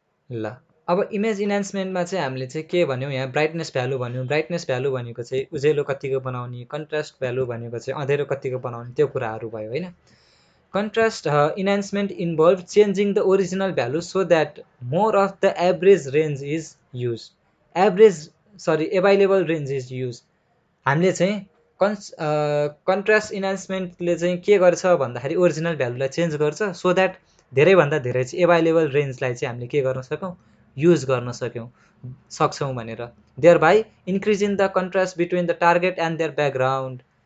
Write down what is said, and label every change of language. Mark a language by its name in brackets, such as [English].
[Nepali] ल अब इमेज इन्हान्समेन्टमा चाहिँ हामीले चाहिँ के भन्यौँ, यहाँ ब्राइटनेस भ्यालु भन्यौँ। ब्राइटनेस भ्यालु भनेको चाहिँ उज्यालो कतिको बनाउने, कन्ट्रास्ट भ्यालु भनेको चाहिँ अँधेरो कतिको बनाउने, त्यो कुराहरू भयो होइन। [English] Contrast enhancement involves changing the original value so that more of the average range is used. Available range is used. [Nepali] हामीले चाहिँ कन्ट्रास्ट इन्हान्समेन्टले चाहिँ के गर्छ भन्दाखेरि ओरिजिनल भ्यालुलाई चेन्ज गर्छ [English] so that [Nepali] धेरैभन्दा धेरै चाहिँ एभाइलेबल रेन्जलाई चाहिँ हामीले के गर्न सकौँ, युज गर्न सक्छौँ भनेर। [English] There by increasing the contrast between the target and their background.